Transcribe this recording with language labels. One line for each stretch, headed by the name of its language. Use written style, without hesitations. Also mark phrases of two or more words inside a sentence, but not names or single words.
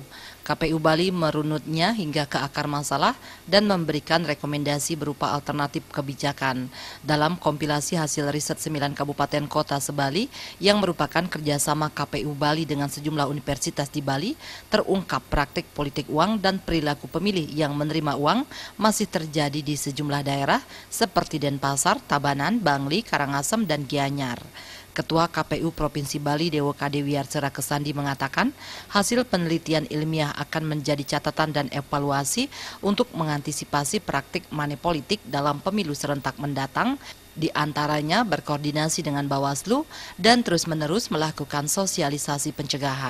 Indonesian: KPU Bali merunutnya hingga ke akar masalah dan memberikan rekomendasi berupa alternatif kebijakan. Dalam kompilasi hasil riset 9 kabupaten kota se-Bali yang merupakan kerjasama KPU Bali dengan sejumlah universitas di Bali, terungkap praktik politik uang dan perilaku pemilih yang menerima uang masih terjadi di sejumlah daerah seperti Denpasar, Tabanan, Bangli, Karangasem, dan Gianyar. Ketua KPU Provinsi Bali Dewo Kadewiarsa Kesandi mengatakan hasil penelitian ilmiah akan menjadi catatan dan evaluasi untuk mengantisipasi praktik
English: money politik
Indonesian: dalam pemilu serentak mendatang, di antaranya berkoordinasi dengan Bawaslu dan terus-menerus melakukan sosialisasi pencegahan.